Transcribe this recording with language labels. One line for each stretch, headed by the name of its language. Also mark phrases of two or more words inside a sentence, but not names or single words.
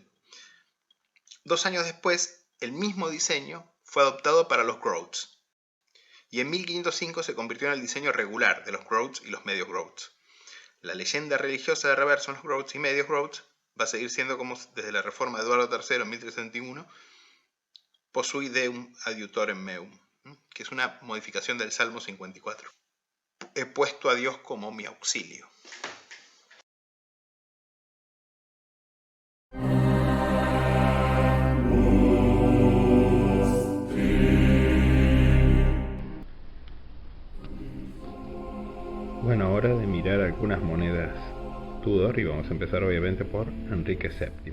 Spanish: 2 años después, el mismo diseño fue adoptado para los groats, y en 1505 se convirtió en el diseño regular de los groats y los medios groats. La leyenda religiosa de reverso en los groats y medios groats va a seguir siendo como desde la reforma de Eduardo III en 1371,
Latin: posui deum adiutorem meum,
Spanish: que es una modificación del Salmo 54. He puesto a Dios como mi auxilio. Bueno, hora de mirar algunas monedas Tudor y vamos a empezar obviamente por Enrique VII.